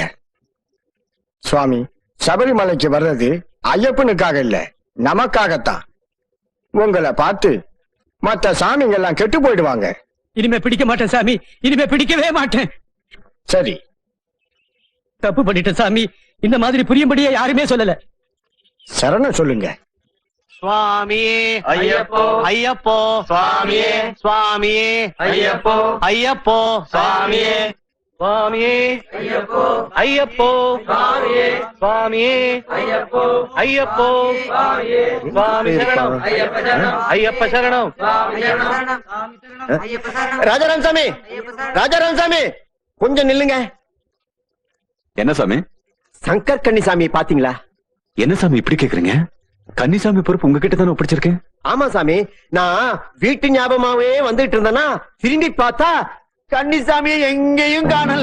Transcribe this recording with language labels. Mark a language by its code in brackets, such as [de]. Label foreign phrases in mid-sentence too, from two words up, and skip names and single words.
[ta] சுவாமி, சபரிமலைக்கு வர்றது ஐயப்பனுக்காக இல்ல, நமக்காகத்தான். உங்களை பார்த்து மத்த சாமிங்க எல்லாம் கெட்டு போயிடுவாங்க. இனிமே பிடிக்க மாட்டேன் சாமி, இனிமே பிடிக்கவே மாட்டேன். சரி, தப்பு பண்ணிட்டேன் சாமி. இந்த மாதிரி புரியும்படியா யாருமே சொல்லல. சரணம் சொல்லுங்க. स्वामी अय्यप्पो अय्यप्पो स्वामी स्वामी अय्यप्पो अय्यप्पो स्वामी स्वामी अय्यप्पो अय्यप्पो स्वामी स्वामी अय्यप्पो अय्यप्पो स्वामी சுவாமி சரணம் ஐயப்ப சரணம் ஐயப்ப சரணம் சுவாமி சரணம் ஐயப்ப சரணம் ராஜாராம் சாமி, ராஜாராம் சாமி, கொஞ்சம் நில்லுங்க. என்ன சாமி? சங்கர் கன்னிசாமி பாத்தீங்களா? என்ன சாமி இப்படி கேக்குறீங்க? கன்னிசாமி பொறுப்பு உங்ககிட்ட தானே ஒப்படைச்சிருக்கேன். ஆமா சாமி, நான் வீட்டு ஞாபகமாவே வந்துட்டு இருந்தேன்னா திரும்பி பார்த்தா கன்னிசாமியை எங்கேயும் காணல.